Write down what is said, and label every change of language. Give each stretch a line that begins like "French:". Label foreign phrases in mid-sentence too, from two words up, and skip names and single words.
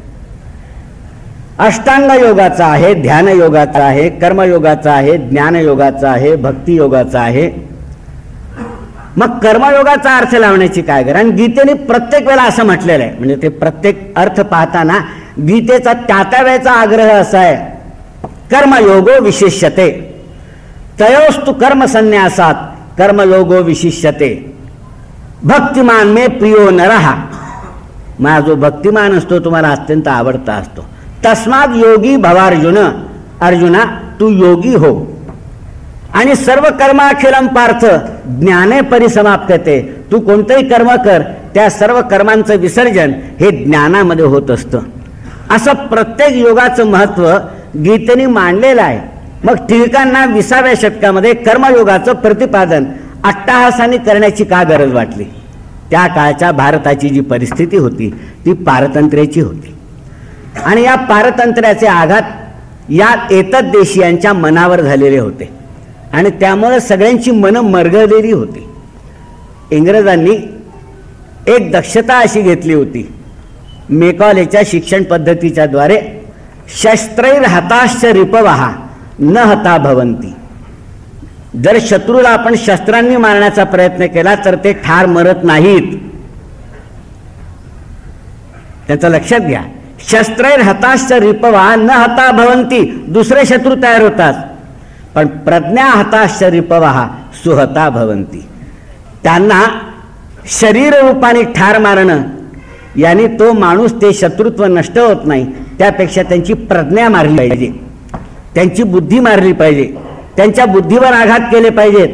Marathi: अष्टांग योगाचा आहे, ध्यान योगाचा आहे, कर्मयोगाचा आहे, ज्ञानयोगाचा आहे, भक्तियोगाचा आहे. मग कर्मयोगाचा अर्थ लावण्याची काय गरज. आणि गीतेने प्रत्येक वेळेला असं म्हटलेलं आहे, म्हणजे ते प्रत्येक अर्थ पाहताना गीतेचा त्या वेळेचा आग्रह असा आहे,
Sanskrit: कर्मयोगो विशिष्यते तयोस्तु कर्म संन्यासात कर्मयोगो विशिष्यते भक्तिमान मे प्रियो नरहा.
Marathi: माझा जो भक्तिमान असतो तुम्हाला अत्यंत आवडता असतो.
Sanskrit: तस्माद योगी अर्जुना
Marathi: तू योगी हो.
Sanskrit: आणि सर्व कर्माखिलम पार्थ ज्ञाने परिसमाप्यते.
Marathi: तू कोणतंही कर्म कर, त्या सर्व कर्मांचं विसर्जन हे ज्ञानामध्ये होत असतं. असं प्रत्येक योगाचं महत्त्व गीतेने मांडलेलं आहे. मग टिळकांना 20व्या शतकामध्ये कर्मयोगाचं प्रतिपादन अट्टहासाने करण्याची का गरज वाटली. त्या काळच्या भारताची जी परिस्थिती होती ती पारतंत्र्याची होती आणि या पारतंत्र्याचे आघात या एतद्देशीयांच्या मनावर झालेले होते आणि त्यामुळे सगळ्यांची मनं मरगळलेली होती. इंग्रजांनी एक दक्षता अशी घेतली होती, मेकॉलेच्या शिक्षण पद्धतीच्या द्वारे
Sanskrit: शस्त्रैर हताश्च रिपवहा न हता भवंती.
Marathi: जर शत्रूला आपण शस्त्रांनी मारण्याचा प्रयत्न केला तर ते ठार मरत नाहीत. त्याचं लक्षात घ्या.
Sanskrit: शस्त्रैर हताश्च रिपवहा न हता भवंती.
Marathi: दुसरे शत्रू तयार होतात, पण
Sanskrit: प्रज्ञा हताश्च रिपवहा सुहता भवंती.
Marathi: त्यांना शरीर रूपाने ठार मारणं यानी तो माणूस, ते शत्रुत्व नष्ट होत नाही. त्यापेक्षा त्यांची प्रज्ञा मारली पाहिजे, त्यांची बुद्धी मारली पाहिजे, त्यांच्या बुद्धीवर आघात केले पाहिजेत.